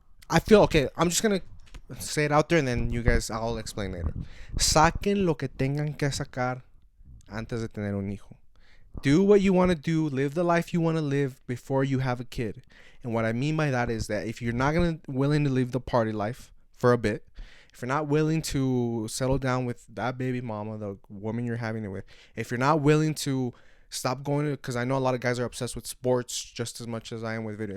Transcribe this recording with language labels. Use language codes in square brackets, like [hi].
[en] I feel, okay, I'm just gonna say it out there, and then you guys, I'll explain later. [es] Saquen lo que tengan que sacar antes de tener un hijo. [en] Do what you want to do, live the life you want to live before you have a kid. And what I mean by that is that if you're not willing to live the party life for a bit, if you're not willing to settle down with that baby mama, the woman you're having it with, if you're not willing to stop going to, because I know a lot of guys are obsessed with sports just as much as I am with video.